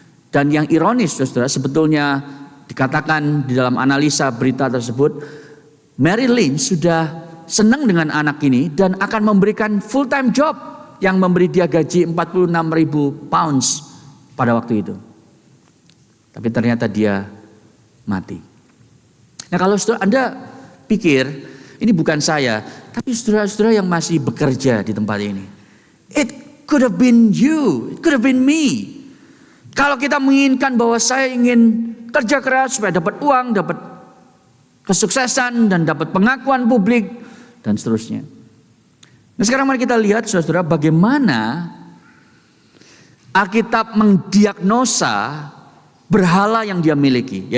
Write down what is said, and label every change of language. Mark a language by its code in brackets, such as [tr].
[id] Dan yang ironis, saudara, sebetulnya dikatakan di dalam analisa berita tersebut, Merrill Lynch sudah senang dengan anak ini dan akan memberikan full time job yang memberi dia gaji 46.000 pounds pada waktu itu. Tapi ternyata dia mati. Nah kalau saudara Anda pikir, ini bukan saya, tapi saudara-saudara yang masih bekerja di tempat ini. [en] It could have been you, it could have been me. [id] Kalau kita menginginkan bahwa saya ingin kerja keras supaya dapat uang, dapat kesuksesan, dan dapat pengakuan publik, dan seterusnya. Nah sekarang mari kita lihat saudara, bagaimana Alkitab mendiagnosa berhala yang dia miliki.